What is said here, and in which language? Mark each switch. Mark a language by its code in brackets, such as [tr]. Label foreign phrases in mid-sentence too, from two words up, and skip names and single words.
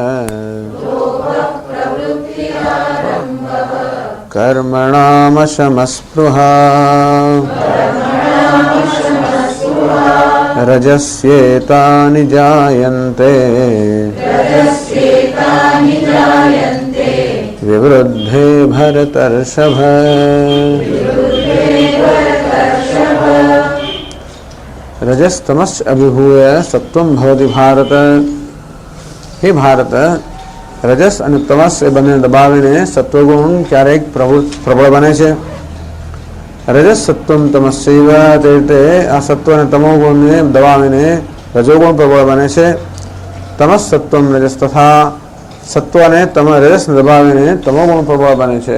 [sa] कर्मणामशमस्पृहा रजस्येतानि जायन्ते विवृद्धे भरतर्षभ રજस्तमश्च अभिभूय सत्वं भवति भारत। हे भारत, [gu] રજસ અને તમસ એ બંને દબાવીને સત્વગુણ ક્યારેક પ્રબળ બને છે. [sa] रजस सत्वम तमस्यैव, [gu] તે રીતે આ સત્વ અને તમોગુણને દબાવીને રજોગુણ પ્રબળ બને છે. [sa] तमस सत्वम रजस तथा [gu] સત્વ અને રજસને દબાવીને તમોગુણ પ્રબળ બને છે.